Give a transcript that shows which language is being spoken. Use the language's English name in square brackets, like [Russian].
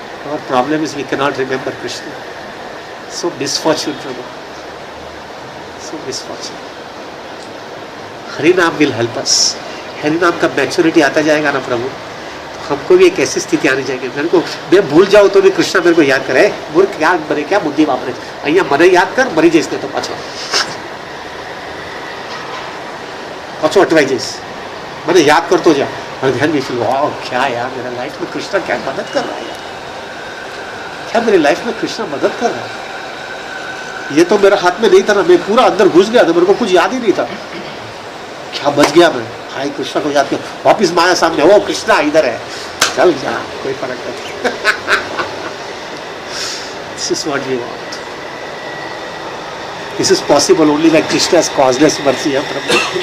[English] और problem is we can not remember Krishna. So misfortune prabhu, so misfortune. Hari naam will help us. [Hindi] Hari नाम का maturity आता जाएगा ना प्रभु, तो हमको भी एक ऐसी स्थिति आनी चाहिए. मेरे को मैं भूल जाऊँ तो भी कृष्ण मेरे को याद करे. मूर्ख क्या बने, क्या बुद्धि वापरे, [Gujarati] અહીંયા મને યાદ કર, મરી જઈશ ને તો પાછો અટવાઈ જઈશ. મને याद करतो जा. [Hindi] और ध्यान भी फील वाह क्या यार मेरा लाइफ में कृष्ण क्या मदद कर रहा है यार, क्या मेरी लाइफ में कृष्ण मदद कर रहा है. ये तो मेरा हाथ में नहीं था ना, मैं पूरा अंदर घुस गया था, मेरे को कुछ याद ही नहीं था. क्या बच गया मैं. हाय कृष्ण को याद किया, वापिस माया सामने, ओ कृष्णा इधर है, चल जा, कोई फर्क नहीं. [English] This is what we want. This is possible only like Krishna's causeless mercy है प्रभु.